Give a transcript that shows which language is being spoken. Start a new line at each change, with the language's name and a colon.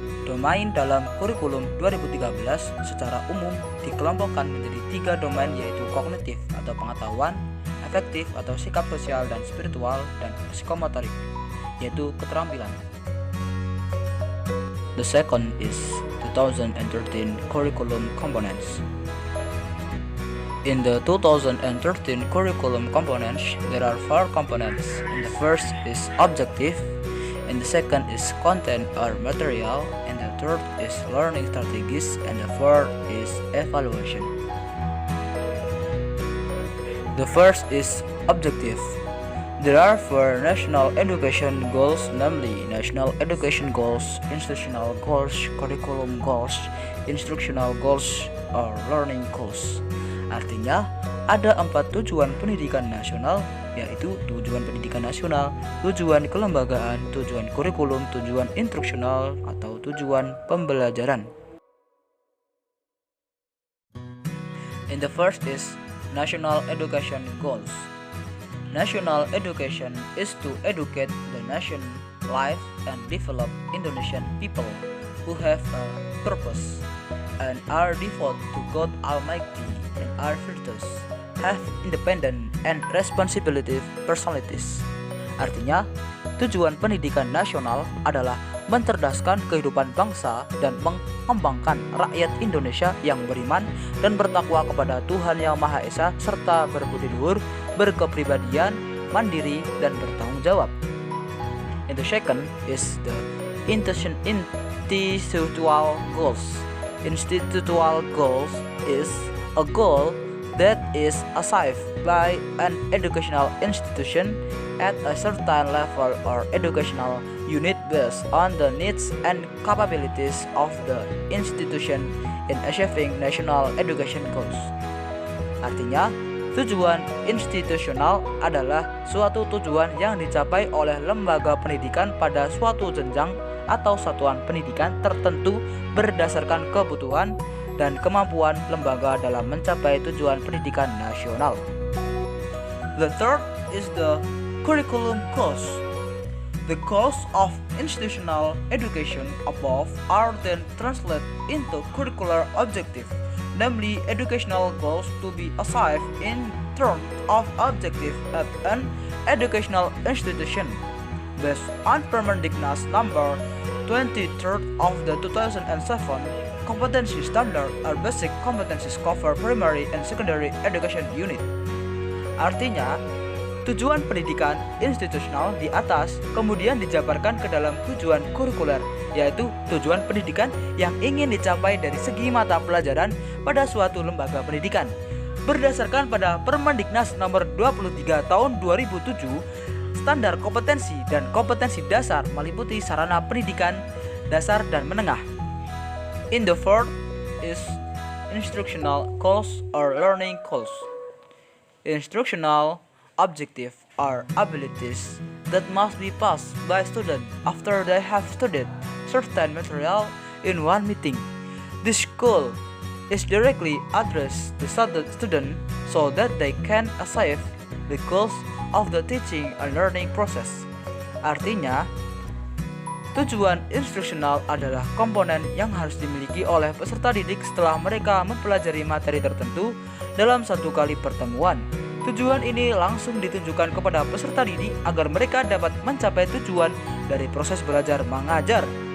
Indonesian: Domain dalam kurikulum 2013 secara umum dikelompokkan menjadi tiga domain, yaitu kognitif atau pengetahuan, afektif atau sikap sosial dan spiritual, dan psikomotorik yaitu keterampilan.
English: The second is 2013 curriculum components. In the 2013 curriculum components, there are four components. And the first is objective, and the second is content or material, and the third is learning strategies, and the fourth is evaluation. The first is objective. There are four national education goals, namely national education goals, institutional goals, curriculum goals, instructional goals, or learning goals.
Indonesian: Artinya, ada 4 tujuan pendidikan nasional, yaitu tujuan pendidikan nasional, tujuan kelembagaan, tujuan kurikulum, tujuan instruksional, atau tujuan pembelajaran.
English: And the first is national education goals. National education is to educate the nation, live and develop Indonesian people who have a purpose and are devoted to God Almighty and are virtuous, have independent and responsibility personalities.
Indonesian: Artinya, tujuan pendidikan nasional adalah mencerdaskan kehidupan bangsa dan mengembangkan rakyat Indonesia yang beriman dan bertakwa kepada Tuhan Yang Maha Esa, serta berbudi luhur, berkepribadian, mandiri, dan bertanggung jawab.
English: And the second is the institutional goals. Institutional goals is a goal that is achieved by an educational institution at a certain level or educational unit based on the needs and capabilities of the institution in achieving national education goals.
Indonesian: Artinya, tujuan institusional adalah suatu tujuan yang dicapai oleh lembaga pendidikan pada suatu jenjang atau satuan pendidikan tertentu berdasarkan kebutuhan dan kemampuan lembaga dalam mencapai tujuan pendidikan nasional.
English: The third is the curriculum goals. The goals of institutional education above are then translated into curricular objective, namely educational goals to be achieved in terms of objective at an educational institution. Based on Permendiknas number 23 of the 2007 competency standard or basic competencies cover primary and secondary education unit.
Indonesian: Artinya, tujuan pendidikan institusional di atas kemudian dijabarkan ke dalam tujuan kurikuler, yaitu tujuan pendidikan yang ingin dicapai dari segi mata pelajaran pada suatu lembaga pendidikan. Berdasarkan pada Permendiknas nomor 23 tahun 2007, standar kompetensi dan kompetensi dasar meliputi sarana pendidikan dasar dan menengah.
English: In the fourth is instructional goals or learning goals. Instructional objective are abilities that must be passed by students after they have studied certain material in one meeting. This goal is directly addressed to students so that they can achieve the goals of the teaching and learning process.
Indonesian: Artinya, tujuan instruksional adalah komponen yang harus dimiliki oleh peserta didik setelah mereka mempelajari materi tertentu dalam satu kali pertemuan. Tujuan ini langsung ditunjukkan kepada peserta didik agar mereka dapat mencapai tujuan dari proses belajar mengajar.